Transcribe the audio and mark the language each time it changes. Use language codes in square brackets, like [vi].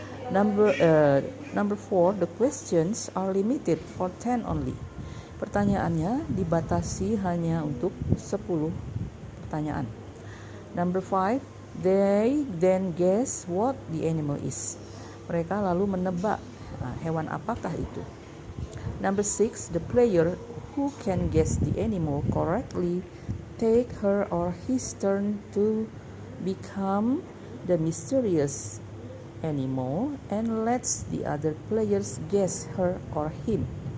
[en] Number 4, the questions are limited for 10 only. [id] Pertanyaannya dibatasi hanya untuk 10 pertanyaan. [en] Number 5, they then guess what the animal is. [id] Mereka lalu menebak hewan apakah itu. [en] Number 6, the player who can guess the animal correctly take her or his turn to become the mysterious animal and lets the other players guess her or him.